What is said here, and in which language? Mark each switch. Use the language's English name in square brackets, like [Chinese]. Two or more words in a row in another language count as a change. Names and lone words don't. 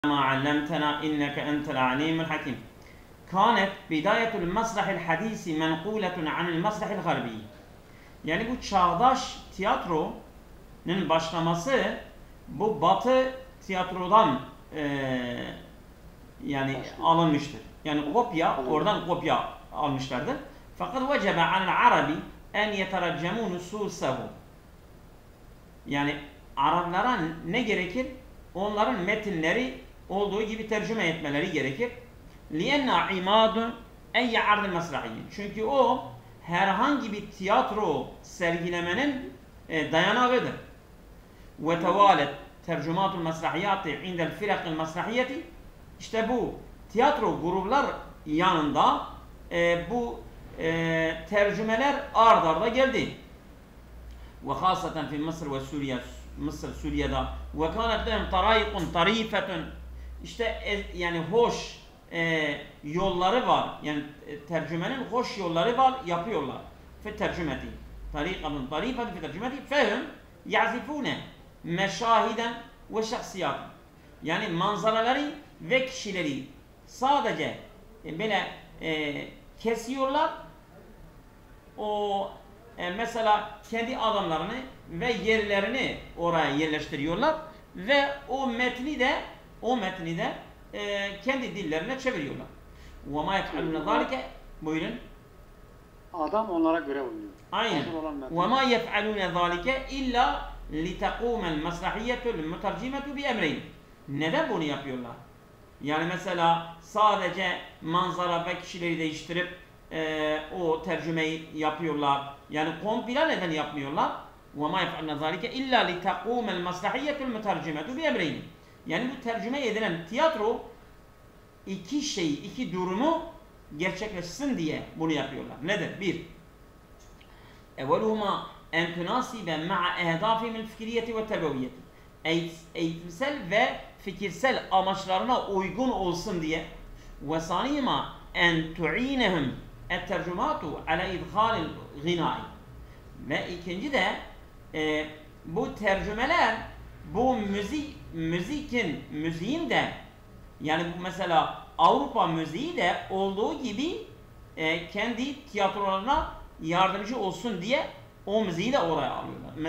[Arabic] ما علمتنا إنك أنت العليم الحكيم. كانت بداية المسرح الحديث منقولة عن المسرح الغربي. [Turkish] Yani bu çağdaş tiyatronun başlaması bu Batı tiyatrodan yani alınmıştır. Yani oradan kopya almışlardır. Fakat [Arabic] وجب على العرب أن يترجموا نصوصها. [Turkish] Yani Araplara ne gerekir? Onların metinleri olduğu gibi tercüme etmeleri gerekir. [Arabic] لِيَنَّ عِمَادٌ اَيَّ عَرْضِ مَسْرَحِيٍ. [Turkish] Çünkü o herhangi bir tiyatro sergilemenin dayanağıdır. [Arabic] وَتَوَالَتْ تَرْجُمَاتُ الْمَسْرَحِيَاتِ عِنْدَ الْفِرَقِ الْمَسْرَحِيَةِ. [Turkish] İşte bu tiyatro gruplar yanında bu tercümeler ard arda geldi. [Arabic] وَخَاصَةً فِي مَصْرِ وَسُورِيَا. Mısır, Suriye'de وكانت لهم طرائق طريفة. [Turkish] İşte yani hoş yolları var. Yani tercümenin hoş yolları var, yapıyorlar. [Arabic] في الترجمة. طريقة طريفة في الترجمة فهم يحذفون مشاهد وشخصيات. [Turkish] Yani manzaraları ve kişileri sadece böyle kesiyorlar. O mesela kendi adamlarını ve yerlerini oraya yerleştiriyorlar ve o metni de kendi dillerine çeviriyorlar. [Arabic] وَمَا يَفْعَلُونَ ذَٰلِكَ. [Turkish] Buyurun. Adam onlara göre uyuyor. Aynen. [Arabic] وَمَا يَفْعَلُونَ ذَٰلِكَ اِلَّا لِتَقُومَ الْمَسْرَحِيَّةُ الْمُتَرْجِمَةُ بِاَمْرَيْنِ. [Turkish] Neden bunu yapıyorlar? Yani mesela sadece manzara ve kişileri değiştirip o tercümeyi yapıyorlar. Yani komple neden yapmıyorlar? [Arabic] وَمَا يَفْعَلْنَا ذَٰلِكَ اِلَّا لِتَقُومَ الْمَسْرَحِيَّةُ الْمُتَرْجِمَةُ بِاَمْرَيْنِ. [Turkish] Yani bu tercüme edilen tiyatro iki durumu gerçekleşsin diye bunu yapıyorlar. Nedir? Bir, [Arabic] اَوَلُهُمَا اَنْ تُنَاسِبَ مَعَ اَهْدَافِهِمِ الْفِكْرِيَّةِ وَالتَّرْبَوِيَّةِ. [Turkish] Eğitimsel ve fikirsel amaçlarına uygun olsun diye. [Arabic] وَسَانِيمَا اَنْ تُعِينَهُمْ التَّرْجُمَاتُ عَلَى اِدْخَالِ الْغِنَاءِ. [Turkish] Ve ikinci de bu tercümeler bu müziğin de yani bu mesela Avrupa müziği de olduğu gibi kendi tiyatrolarına yardımcı olsun diye o müziği de oraya alıyorlar.